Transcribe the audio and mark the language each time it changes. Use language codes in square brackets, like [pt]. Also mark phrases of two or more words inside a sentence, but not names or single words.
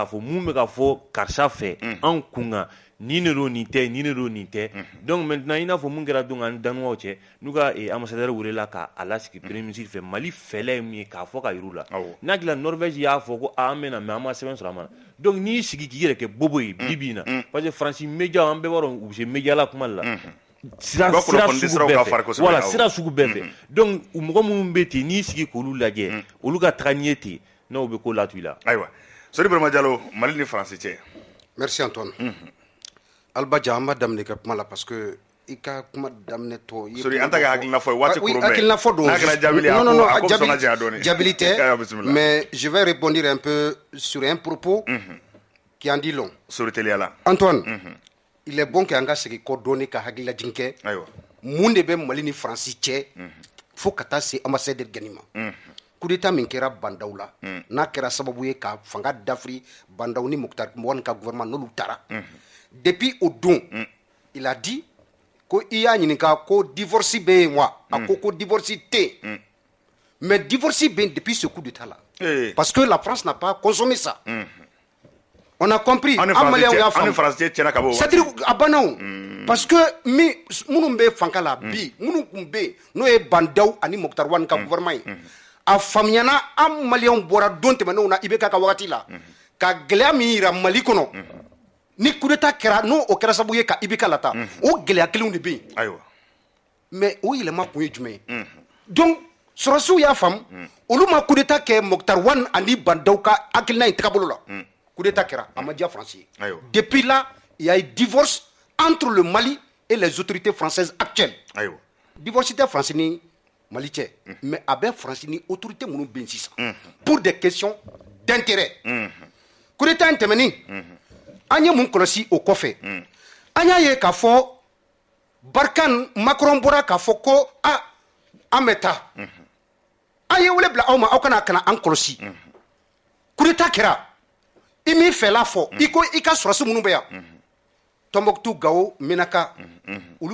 [bm] fɔ mun bɛ ka fɔ karisa fɛ an kun kan ni ne don nin tɛ ni ne don nin tɛ [fr] donc maintenant [bm] i n'a fɔ mun kɛra donc ani danuwaw cɛ n'u ka ambassadeur welela k'a lasigi [fr] premier ministre [bm] fɛ Mali fɛlɛ ye min ye k'a fɔ ka yir'u la n'a tila Norvège y'a fɔ ko an bɛ na mais an ma sɛbɛn sɔrɔ a ma donc n'i y'i sigi k'i yɛrɛ kɛ bobo ye bi in na parce que Faransi média an bɛɛ b'a dɔn u bɛ se média la kuma la sira sugu bɛɛ fɛ donc mɔgɔ minnu bɛ ten n'i sigi k'olu lajɛ olu ka taga ɲɛ ten n'o bɛ ko latu i la ayiwa Sori Barama Jalo Mali ni Faransi cɛ merci Antoine Albaja an b'a daminɛ ka kuma la parce que i ka kuma daminɛ tɔ Sori an ta ka hakilina fɔ waati oui hakilina fɔ don n'a kɛra jabili a ko sɔn ka janya dɔɔni jabili tɛ [fr] mais je vais répondre un peu sur un propos qui en dit long [bm] Sori teliyala Antoine [fr] il est bon que [bm] an ka segin kɔ dɔɔni ka hakililajigin kɛ mun de bɛ Mali ni Faransi cɛ fo ka taa se ambassadeur gɛnni ma [fr] coup d'état [bm] min kɛra bandaw la n'a kɛra sababu ye ka fanga dafiri bandaw ni Muktar Mɔgɔni ka gouvernement n'olu taara [fr] depuis au [bm] don [fr] il a dit [bm] ko i y'a ɲininka ko divorce bɛ yen wa a ko divorce tɛ yen mais divorce bɛ yen [fr] depuis ce coup d'état là parce que la France n'a pas consommé ça on a compris [bm] an Maliyɛnw y'a faamu [fr] c'est-à-dire [bm] a banna o parce que minnu bɛ fanga la bi minnu tun bɛ yen n'o ye bandaw ani Muktar Wani ka gouvernement ye a faamuyana an Maliyɛnw bɔra don tɛmɛnenw na IBK ka wagati la ka gɛlɛya min yira Mali kɔnɔ ni [fr] coup d'état [bm] kɛra n'o kɛra sababu ye ka IBK lata o gɛlɛya kelenw de bɛ yen ayiwa mais o yɛlɛma kun ye jumɛn ye donc sɔrɔsiw y'a faamu olu ma [fr] coup d'état [bm] kɛ Muktar Wani ani bandaw ka hakilina in tagabolo la [fr] coup d'état [bm] kɛra a ma diya Faransi ye [fr] depuis là il y a eu divorce entre le Mali et les autorités françaises actuelles [bm] divorce tɛ Faransi ni Mali cɛ mais a bɛ Faransi ni autorité minnu bɛ yen sisan [fr] pour des questions d'intérêt coup d'état [bm] in tɛmɛni an ye mun kɔlɔsi o kɔfɛ an y'a ye k'a fɔ Barkhane Macron bɔra k'a fɔ ko an bɛ taa an ye wele bila aw ma aw kana an kɔlɔsi [fr] coup d'état [bm] kɛra i min fɛla fɔ i ko i ka sɔrɔsi minnu bɛ yan Tombouctou, Gao, Menaka olu